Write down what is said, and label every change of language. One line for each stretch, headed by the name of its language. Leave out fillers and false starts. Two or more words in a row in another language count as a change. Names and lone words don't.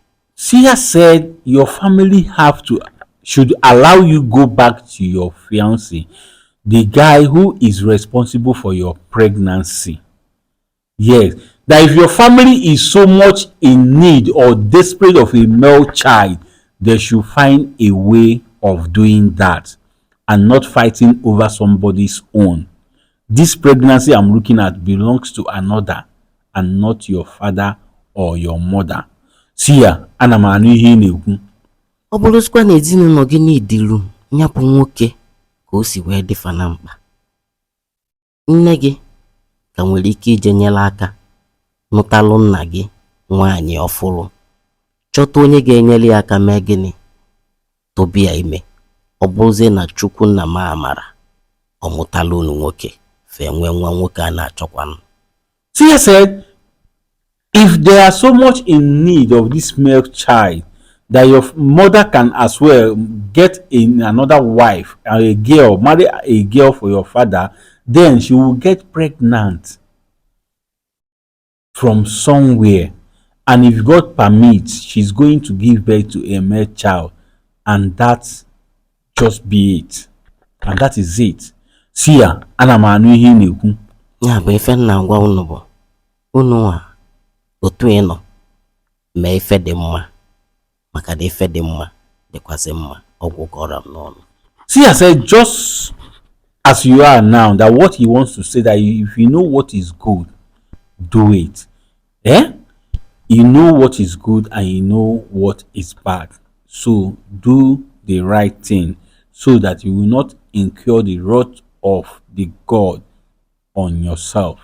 English: Sia said your family should allow you go back to your fiance, the guy who is responsible for your pregnancy. Yes, that if your family is so much in need or desperate of a male child, they should find a way of doing that and not fighting over somebody's own. This pregnancy I'm looking at belongs to another and not your father or your mother.
Igbo: See ya, ana m anụ ihe ị na-ekwu. Ọ bụrụzikwa na ezinụlọ gị n'idilu ya bụ nwoke ka o si wee dịfa na mkpa, nne gị ka nwere ike ije nyere aka nụtalụ nna gị nwaanyị ọfụrụ, chọta onye ga-enyere ya aka mee gịnị, tụbụ ya ime. Ọ bụrụzie na Chukwu nna m amara ọ mụtala unu nwoke fee nwee nwa nwoke a na-achọkwanụ.
English: Sia said, if they are so much in need of this male child, that your mother can as well get in another wife, a girl, marry a girl for your father, then she will get pregnant from somewhere. And if God permits, she's going to give birth to a male child. And that's just be it. And that is it.
Igbo: See ya, ana m anụ ihe ị na-ekwu. Ya bụ ife nna ngwa unu bụ unu a otu ịnọ mee ife dị mma, maka na ife dị mma dịkwazị mma, ọgwụ kọrọ m n'ọnụ.
English: Sia said, just as you are now, that what he wants to say, that if you know what is good, do it. You know what is good and you know what is bad. So do the right thing so that you will not incur the wrath of the God on yourself.